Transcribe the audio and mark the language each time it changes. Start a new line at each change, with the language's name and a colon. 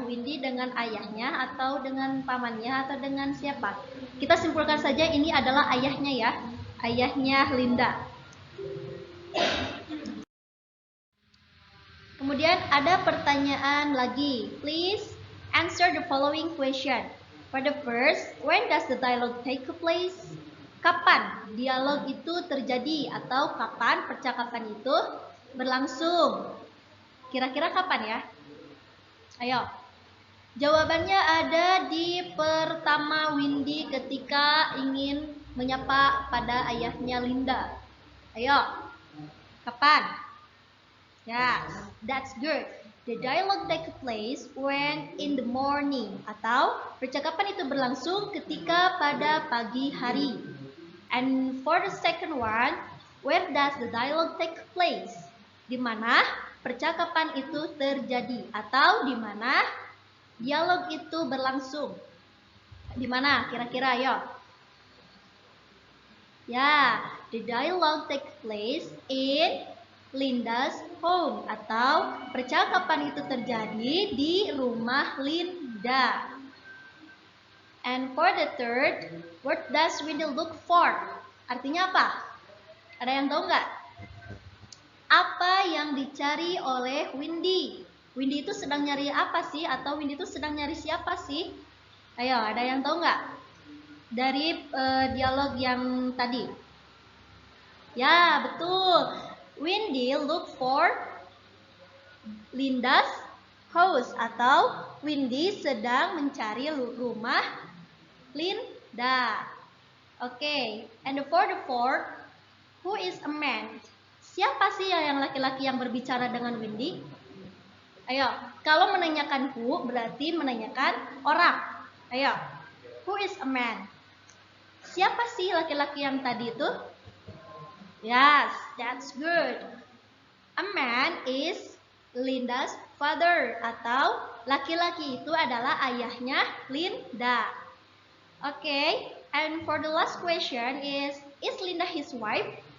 Indonesian: Windy dengan ayahnya atau dengan pamannya atau dengan siapa? Kita simpulkan saja ini adalah ayahnya ya. Ayahnya Linda. Kemudian ada pertanyaan lagi.
English: Please answer the following question. For the first, when does the dialogue take place?
Indonesian: Kapan dialog itu terjadi atau kapan percakapan itu berlangsung? Kira-kira kapan ya? Ayo. Jawabannya ada di pertama Windy ketika ingin menyapa pada ayahnya Linda. Ayo. Kapan?
English: Yes, that's good. The dialogue take place when in the morning,
Indonesian: atau percakapan itu berlangsung ketika pada pagi hari.
English: And for the second one, where does the dialogue take place?
Indonesian: Di mana percakapan itu terjadi atau di mana dialog itu berlangsung? Di mana kira-kira, ayo?
English: Ya, the dialogue take place in Linda's home,
Indonesian: atau percakapan itu terjadi di rumah Linda.
English: And for the third, what does Windy look for?
Indonesian: Artinya apa? Ada yang tahu nggak? Apa yang dicari oleh Windy? Windy itu sedang nyari apa sih? Atau Windy itu sedang nyari siapa sih? Ayo, ada yang tahu nggak? Dari dialog yang tadi. Ya, betul.
English: Windy look for Linda's house,
Indonesian: atau Windy sedang mencari rumah Linda.
English: Oke, and for the fourth, who is a man?
Indonesian: Siapa sih yang laki-laki yang berbicara dengan Windy? Ayo, kalau menanyakan who berarti menanyakan orang. Ayo,
English: who is a man?
Indonesian: Siapa sih laki-laki yang tadi itu?
English: Yes, that's good. A man is Linda's father,
Indonesian: atau laki-laki itu adalah ayahnya Linda.
English: Okay, and for the last question is Linda his wife?